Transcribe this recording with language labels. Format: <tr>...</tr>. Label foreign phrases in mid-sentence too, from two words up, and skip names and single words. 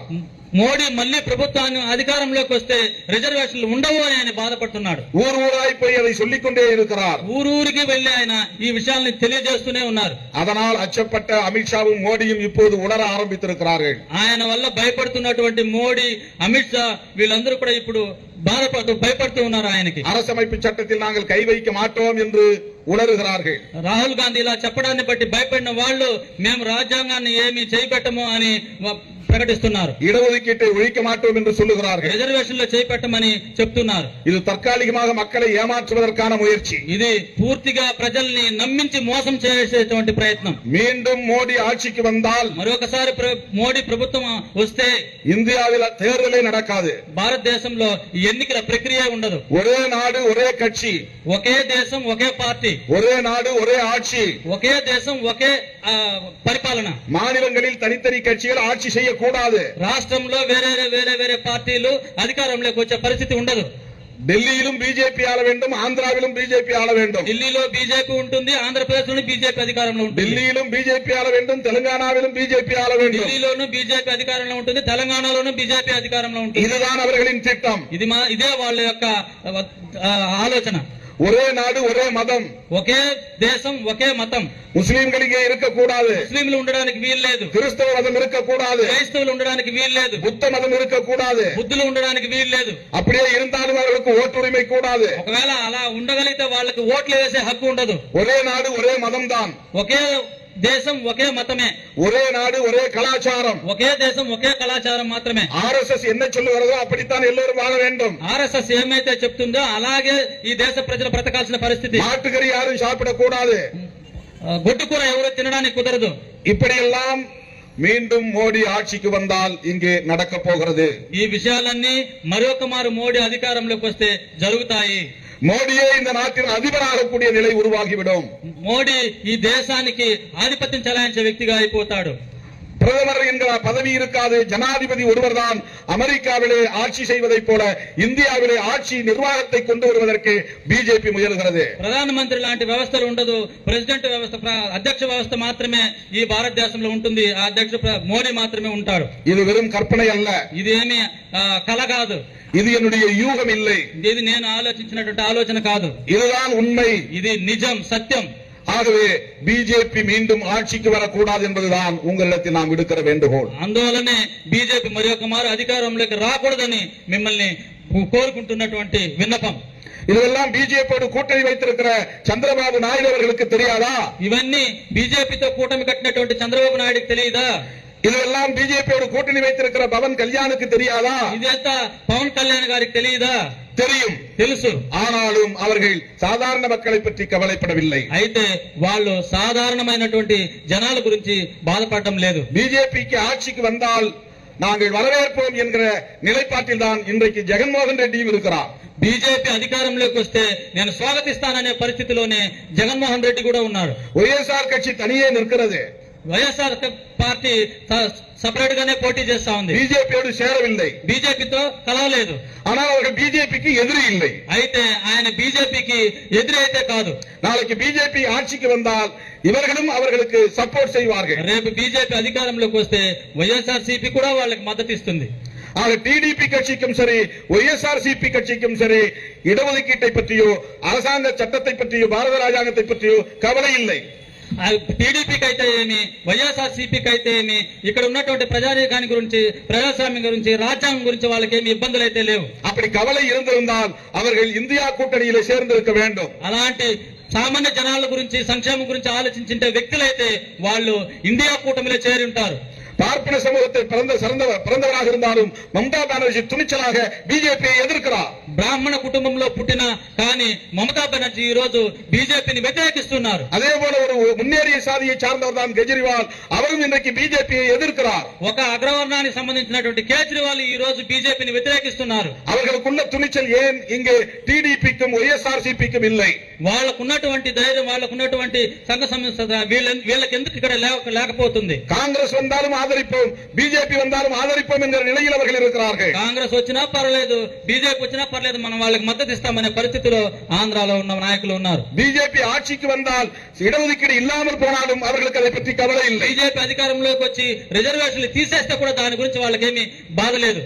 <te>మోడీ మళ్ళీ ప్రభుత్వాన్ని అధికారంలోకి వస్తే రిజర్వేషన్లు ఉండవు అని ఆయన బాధపడుతున్నాడు.</te> <ta>ஊர் ஊராய் போய் அதை சொல்லிக் கொண்டே இருக்கிறார்.</ta> <te>ఊరూరికి వెళ్లి ఆయన ఈ విషయాల్ని తెలియజేస్తూనే ఉన్నారు.</te> <ta>அதனால் அச்சப்பட்ட அமித்ஷாவும் மோடியும் இப்போது உணர ஆரம்பித்திருக்கிறார்கள்.</ta> <te>ఆయన వల్ల భయపడుతున్నటువంటి మోడీ, అమిత్ షా వీళ్ళందరూ కూడా ఇప్పుడు భయపడుతూ ఉన్నారు ఆయనకి.</te> <ta>அரசமைப்பு சட்டத்தில் நாங்கள் கை வைக்க மாட்டோம் என்று உணர்கிறார்கள்.</ta> <te>రాహుల్ గాంధీ ఇలా చెప్పడాన్ని బట్టి భయపడిన వాళ్ళు మేము రాజ్యాంగాన్ని ఏమీ చేయబెట్టము అని ప్రకటిస్తున్నారు.</te> <ta>இடஒதுக்கீட்டை ஒழிக்க மாட்டோம் என்று சொல்லுகிறார்கள்.</ta> <te>రిజర్వేషన్ లో చేపట్టమని చెప్తున్నారు.</te> <ta>இது தற்காலிகமாக மக்களை ஏமாற்றுவதற்கான முயற்சி.</ta> <te>ఇది పూర్తిగా ప్రజల్ని నమ్మించి మోసం చేసేటువంటి ప్రయత్నం.</te> <ta>மீண்டும் மோடி ஆட்சிக்கு வந்தால்</ta> <te>మరొకసారి మోడీ ప్రభుత్వం వస్తే</te> <ta>இந்தியாவில் தேர்தலே நடக்காது.</ta> <te>భారతదేశంలో ఎన్నికల ప్రక్రియ ఉండదు.</te> <ta>ஒரே நாடு ஒரே கட்சி,</ta> <te>ఒకే దేశం ఒకే పార్టీ,</te> <ta>ஒரே நாடு ஒரே ஆட்சி,</ta> <te>ఒకే దేశం ఒకే పరిపాలన.</te> <ta>மாநிலங்களில் தனித்தனி கட்சிகள் ஆட்சி செய்யக்கூடாது.</ta> <te>రాష్ట్రంలో వేరే పార్టీలు అధికారంలోకి వచ్చే పరిస్థితి ఉండదు.</te> <ta>டெல்லியிலும் பிஜேபி ஆள வேண்டும், ஆந்திராவிலும் பிஜேபி ஆள வேண்டும்.</ta> <te>ఢిల్లీలో బీజేపీ ఉంటుంది, ఆంధ్రప్రదేశ్ లోని బీజేపీ అధికారంలో ఉంటుంది.</te> <ta>டெல்லியிலும் பிஜேபி ஆள வேண்டும், தெலுங்கானாவிலும் பிஜேபி ஆள வேண்டும்.</ta> <te>ఢిల్లీలోనూ బీజేపీ అధికారంలో ఉంటుంది, తెలంగాణలోనూ బీజేపీ అధికారంలో ఉంటుంది.</te> <ta>இதுதான் அவர்களின் திட்டம்.</ta> <te>ఇదే వాళ్ళ యొక్క ఆలోచన.</te> <ta>ஒரே நாடு ஒரே மதம்,</ta> <te>ఒకే దేశం ఒకే మతం.</te> <ta>முஸ்லிம்கள் இங்கே இருக்கக்கூடாது,</ta> <te>ముస్లింలు ఉండడానికి వీలు లేదు.</te> <ta>கிறிஸ்தவ மதம் இருக்கக்கூடாது,</ta> <te>క్రైస్తవులు ఉండడానికి వీలు లేదు.</te> <ta>புத்த மதம் இருக்கக்கூடாது.</ta> <te>బుద్ధులు ఉండడానికి వీలు లేదు.</te> <ta>அப்படியே இருந்தாலும் அவர்களுக்கு ஓட்டுரிமை கூடாது.</ta> <te>ఒకవేళ అలా ఉండగలిగితే వాళ్ళకి ఓట్లు వేసే హక్కు ఉండదు.</te> <ta>ஒரே நாடு ஒரே மதம் தான்,</ta> <te>ఒకే దేశం ఒకే మతమే,</te> <ta>ஒரே நாடு ஒரே கலாச்சாரம்.</ta> <te>ఒకే దేశం ఒకే కళాచారం మాత్రమే.</te> <ta>RSS என்ன சொல்லுகிறதோ அப்படித்தான் எல்லோரும் வாழ வேண்டும்.</ta> <te>ఆర్ఎస్ఎస్ ఏమైతే చెప్తుందో అలాగే ఈ దేశ ప్రజలు బ్రతకాల్సిన పరిస్థితి.</te> <ta>மாட்டுக்கறி யாரும் சாப்பிடக்கூடாது,</ta> <te>గొడ్డు కూర ఎవరు తినడానికి కుదరదు.</te> <ta>இப்படியெல்லாம் மீண்டும் மோடி ஆட்சிக்கு வந்தால் இங்கே நடக்க போகிறது.</ta> <te>ఈ విషయాలన్నీ మరొక మారు మోడీ అధికారంలోకి వస్తే జరుగుతాయి.</te> <ta>மோடியே இந்த நாட்டின் அதிபராகக்கூடிய நிலை உருவாகிவிடும்.</ta> <te>మోడీ ఈ దేశానికి ఆధిపత్యం చెలాయించే వ్యక్తిగా అయిపోతాడు.</te> <ta>பிரதமர் என்கிற பதவி இருக்காது. ஜனாதிபதி ஒருவர்தான் அமெரிக்காவிலே ஆட்சி செய்வதைப் போல இந்தியாவிலே ஆட்சி நிர்வாகத்தை கொண்டு வருவதற்கு பிஜேபி முயல்கிறது.</ta> <te>ప్రధానమంత్రి లాంటి వ్యవస్థలు ఉండదు. ప్రెసిడెంట్ వ్యవస్థ, అధ్యక్ష వ్యవస్థ మాత్రమే ఈ భారతదేశంలో ఉంటుంది. ఆ అధ్యక్షుడు మోడీ మాత్రమే ఉంటాడు.</te> <ta>இது வெறும் கற்பனை அல்ல,</ta> <te>ఇది ఏమీ కల కాదు.</te> <ta>இது என்னுடைய யூகம் இல்லை,</ta> <te>ఇది నేను ఆలోచించినటువంటి ఆలోచన కాదు.</te> <ta>இதுதான் உண்மை,</ta> <te>ఇది నిజం, సత్యం.</te> <ta>ஆகவே பிஜேபி மீண்டும் ஆட்சிக்கு வரக்கூடாது என்பதுதான் உங்களிடத்தில் நாம் விடுக்கிற வேண்டுகோள்.</ta> <te>అందువల్లనే బీజేపీ మరి ఒక మారు అధికారంలోకి రాకూడదని మిమ్మల్ని కోరుకుంటున్నటువంటి విన్నపం.</te> <ta>இதெல்லாம் பிஜேபியோடு கூட்டணி வைத்திருக்கிற சந்திரபாபு நாயுடு அவர்களுக்கு தெரியாதா?</ta> <te>ఇవన్నీ బీజేపీతో కూటమి కట్టినటువంటి చంద్రబాబు నాయుడుకి తెలియదా?</te> <ta>இதெல்லாம் பிஜேபியோடு கூட்டணி வைத்திருக்கிற பவன் கல்யாணுக்கு தெரியாதா?</ta> <te>ఇదంతా పవన్ కళ్యాణ్ గారికి తెలియదా?</te> <ta>தெரியும்,</ta> <te>తెలుసు.</te> <ta>ஆனாலும் அவர்கள் சாதாரண மக்களை பற்றி கவலைப்படவில்லை.</ta> <te>అయితే వాళ్ళు సాధారణమైనటువంటి జనాల గురించి బాధపడటం లేదు.</te> <ta>பிஜேபிக்கு ஆட்சிக்கு வந்தால் நாங்கள் வரவேற்போம் என்கிற நிலைப்பாட்டில் தான் இன்றைக்கு ஜெகன்மோகன் ரெட்டியும் இருக்கிறார்.</ta> <te>బీజేపీ అధికారంలోకి వస్తే నేను స్వాగతిస్తాననే పరిస్థితిలోనే జగన్మోహన్ రెడ్డి కూడా ఉన్నాడు.</te> <ta>వైఎస్ఆర్ కட்சி தனியே நிற்கிறது.</ta> <te>వైఎస్ఆర్ పార్టీ సపరేట్ గానే పోటీ చేస్తా ఉంది.</te> <ta>பிஜேபியோடு சேரவில்லை,</ta> <te>బీజేపీతో కలవలేదు.</te> <ta>ஆனால் அவர்கள் பிஜேபிக்கு எதிரி இல்லை.</ta> <te>అయితే ఆయన బీజేపీకి ఎదురైతే కాదు.</te> <ta>நாளைக்கு பிஜேபி ஆட்சிக்கு வந்தால் இவர்களும் அவர்களுக்கு சப்போர்ட் செய்வார்கள்.</ta> <te>రేపు బీజేపీ అధికారంలోకి వస్తే వైఎస్ఆర్సీపీ కూడా వాళ్ళకి మద్దతు ఇస్తుంది.</te> <ta>ஆக டிடிபி கட்சிக்கும் சரி, ஒய்எஸ்ஆர்சிபி கட்சிக்கும் சரி, இடஒதுக்கீட்டை பற்றியோ அரசாங்க சட்டத்தை பற்றியோ பாரத ராஜாங்கத்தை பற்றியோ கவலை இல்லை.</ta> <te>టీడీపీకి అయితే ఏమి, వైఎస్ఆర్సీపీకి అయితే ఏమి, ఇక్కడ ఉన్నటువంటి ప్రజానీకాని గురించి, ప్రజాస్వామ్యం గురించి, రాజ్యాంగం గురించి వాళ్ళకి ఏమి ఇబ్బందులు అయితే లేవు.</te> <ta>அப்படி கவலை இருந்திருந்தால் அவர்கள் இந்தியா கூட்டணியிலே சேர்ந்திருக்க வேண்டும்.</ta> <te>అలాంటి సామాన్య జనాల గురించి, సంక్షేమం గురించి ఆలోచించే వ్యక్తులైతే వాళ్ళు ఇండియా కూటమిలో చేరి ఉంటారు.</te> <ta>பார்ப்பன சமூகத்தை பிறந்தவராக இருந்தாலும் மம்தா பானர்ஜி துணிச்சலாக பிஜேபியை எதிர்க்கிறார்.</ta> <te>బ్రాహ్మణ కుటుంబంలో పుట్టిన కానీ మమతా బెనర్జీ ఈ రోజు బీజేపీని వ్యతిరేకిస్తున్నారు.</te> <ta>அதே போல ஒரு முன்னேறிய சாதியை சார்ந்தவர் தான் கெஜ்ரிவால், அவரும் இன்றைக்கு பிஜேபியை எதிர்க்கிறார்.</ta> <te>ఒక అగ్రవర్ణానికి సంబంధించినటువంటి కేజ్రీవాల్ ఈ రోజు బీజేపీని వ్యతిరేకిస్తున్నారు.</te> <ta>அவர்களுக்குள்ள துணிச்சல் ஏன் இங்கே டிடிபிக்கும் ஒய்எஸ்ஆர்சிபிக்கும் இல்லை?</ta> <te>వాళ్ళకున్నటువంటి ధైర్యం, వాళ్ళకున్నటువంటి సంఘ సంస్థ వీళ్ళకి ఎందుకు ఇక్కడ లేకపోతుంది?</te> <ta>காங்கிரஸ் வந்தாலும் ஆதரிப்போம், பிஜேபி வந்தாலும் ஆதரிப்போம் என்கிற நிலையில் அவர்கள் இருக்கிறார்கள்.</ta> <te>కాంగ్రెస్ వచ్చినా పర్లేదు, బీజేపీ వచ్చినా పర్లేదు, మనం వాళ్ళకి మద్దతు ఇస్తామనే పరిస్థితిలో ఆంధ్రాలో ఉన్న నాయకులు ఉన్నారు.</te> <ta>பிஜேபி ஆட்சிக்கு வந்தால் இடஒதுக்கீடு இல்லாமல் போனாலும் அவர்களுக்கு அதை பற்றி கவலை இல்லை.</ta> <te>బీజేపీ అధికారంలోకి వచ్చి రిజర్వేషన్లు తీసేస్తే కూడా దాని గురించి వాళ్ళకేమీ బాధ లేదు.</te>